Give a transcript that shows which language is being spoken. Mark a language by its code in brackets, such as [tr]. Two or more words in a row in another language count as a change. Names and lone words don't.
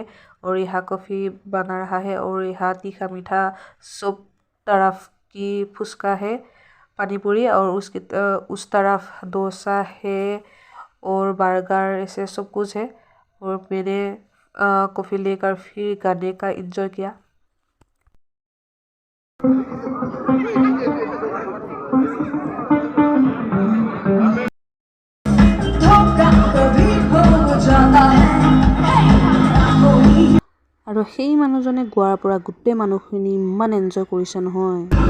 [hi] और यहाँ कॉफ़ी बना रहा है, और यहाँ तीखा मीठा सब तरफ की फुचका है, पानी पूरी, और उस तरफ डोसा है और बर्गर, ऐसे सब कुछ है। और मैंने कॉफ़ी लेकर फिर गाने का एंजॉय किया। [as] আৰু সেই মানুহজনে গোৱাৰ পৰা গোটেই মানুহখিনি ইমান এনজয় কৰিছে নহয়।